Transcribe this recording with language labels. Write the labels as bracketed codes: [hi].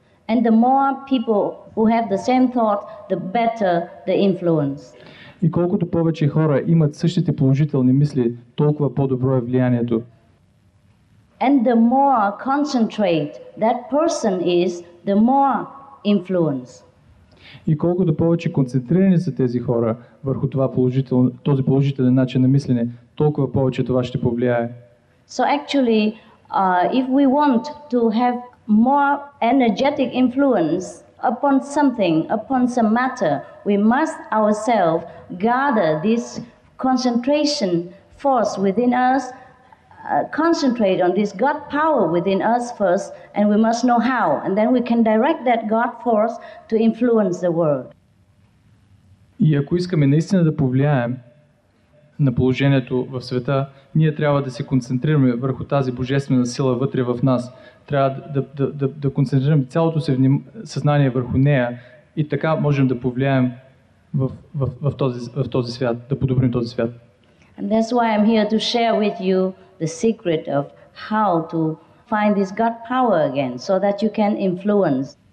[en] And the more people who have the same thought, the better the influence. [bg] И колкото повече хора имат същите положителни мисли, толкова по-добро е влиянието. [en] And the more concentrate that person is, the more influence. [bg] И колкото повече концентрирани са тези хора върху този положителен начин на мислене, толкова повече това ще повлияе. [en] So actually, if we want to have more energetic influence upon something, upon some matter, we must ourselves gather this concentration force within us, concentrate on this God power within us first, and we must know how, and then we can direct that God force to influence the world. [bg] И ако искаме наистина да повлияем на положението в света, ние трябва да се концентрираме върху тази божествена сила вътре в нас. Трябва да концентрираме цялото си съзнание върху нея и така можем да повлияем в този свят, да подобрим този свят. [en] And that's why I'm here to share with you the secret of how to find this God power again, so that you can influence.